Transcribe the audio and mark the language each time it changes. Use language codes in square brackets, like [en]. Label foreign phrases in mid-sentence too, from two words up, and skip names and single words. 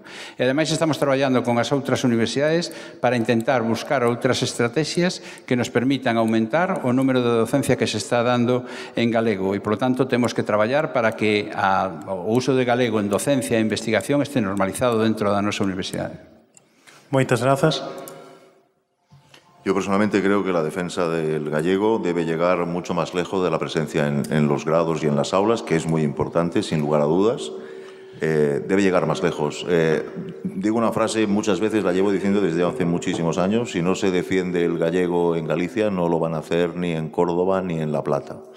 [gl] E ademais estamos traballando con as outras universidades para intentar buscar outras estrategias que nos permitan aumentar o número de docencia que se está dando en galego e, [es] por lo tanto, [gl] temos que traballar para que o uso de galego en docencia e investigación este normalizado dentro da nosa universidade. Moitas grazas. [es] Yo personalmente creo que la defensa del gallego debe llegar mucho más lejos de la presencia en los grados y en las aulas, que es muy importante, sin lugar a dudas. Debe llegar más lejos. Digo una frase, muchas veces la llevo diciendo desde hace muchísimos años: si no se defiende el gallego en Galicia, no lo van a hacer ni en Córdoba ni en La Plata.